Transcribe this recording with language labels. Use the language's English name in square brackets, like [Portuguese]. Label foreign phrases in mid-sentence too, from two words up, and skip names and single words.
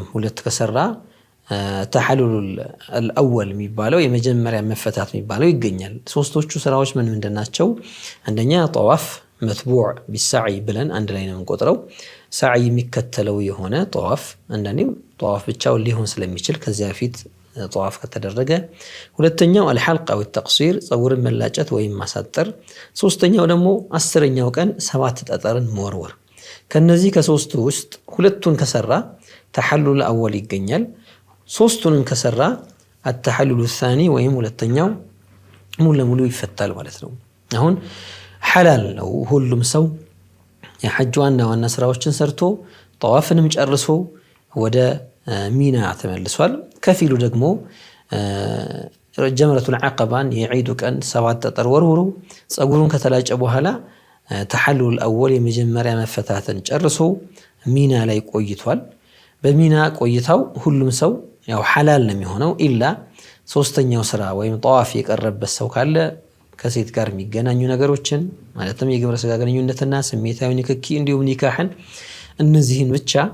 [Amharic] ሁለት ከሰራ [Arabic] التحلل الأول [Amharic] የሚባለው የመጀመሪያ መፈታት የሚባለው ይገኛል ሶስቶቹ ስራዎች ምን እንደናቸው አንደኛ [Arabic] طواف متبوع بالسعي [Amharic] ብለን አንድ ላይ ነው እንቆጥረው ሳዒ የሚከተለው የሆነ ጠዋፍ አንደኛው ጠዋፍ ብቻው ሊሆን ስለሚችል ከዚያ በፊት ጠዋፍ ከተደረገ ሁለተኛው [Arabic] الحلقة والتقصير [Amharic] ጸጉርን መላጨት ወይም ማሳጠር ሶስተኛው ደግሞ 10ኛው ቀን 7 ጠጠርን መወርወር ከነዚህ ከሶስቱ ውስጥ ሁለቱን ከሰራ [Arabic] التحلل الاول [Amharic] ይገኛል ሶስቱንም ከሰራ [Arabic] التحلل الثاني [Amharic] ወይም ሁለተኛው ሙሉ ለሙሉ ይፈታል ማለት ነው አሁን ሐላል ነው ሁሉም ሰው የሐጅ ዋና ስራዎችን ሰርቶ ጠዋፍንም ጨርሶ ወደ ሚና ተመልሷል ከፊሉ ደግሞ [Arabic] جمرة العقبة [Amharic] የዒዱ ቀን 7 ጠጠር ወርውሮ ጸጉሩን ከተላጨ በኋላ [Arabic] التحلل الاول [Amharic] የመጀመሪያ መፈታትን ጨርሶ ሚና ላይ ቆይቷል በሚና ቆይታው ሁሉም ሰው ያው ሐላል ነው የሚሆነው ኢላ ሶስተኛው ስራ ወይም ጠዋፍ የቀረበት ሰው ካለ ከሴት ጋር የሚገናኙ ነገሮችን ማለትም የግብረ ስጋ ግንኙነትና ስሜታዊ ንክኪ እንዲሁም ኒካህን እነዚህን ብቻ